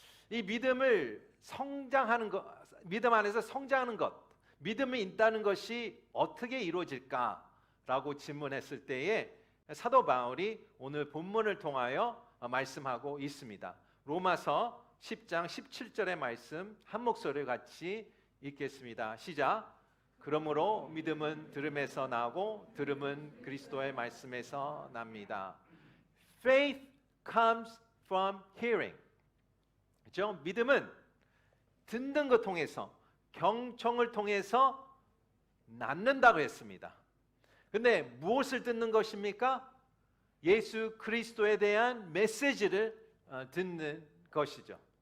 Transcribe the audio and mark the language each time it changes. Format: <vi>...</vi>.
<ko>이 믿음을 성장하는 것, 믿음 안에서 성장하는 것, 믿음이 있다는 것이 어떻게 이루어질까라고 질문했을 때에 사도 바울이 오늘 본문을 통하여 말씀하고 있습니다. 로마서 10장 17절의 말씀 한 목소리 같이 읽겠습니다. 시작. 그러므로 믿음은 들음에서 나고 들음은 그리스도의 말씀에서 납니다.</ko> <en>Faith comes from hearing.</en> <ko>그렇죠? 믿음은 듣는 것 통해서, 경청을 통해서 낳는다고 했습니다. 근데 무엇을 듣는 것입니까? 예수 그리스도에 대한 메시지를 듣는 것이죠.</ko>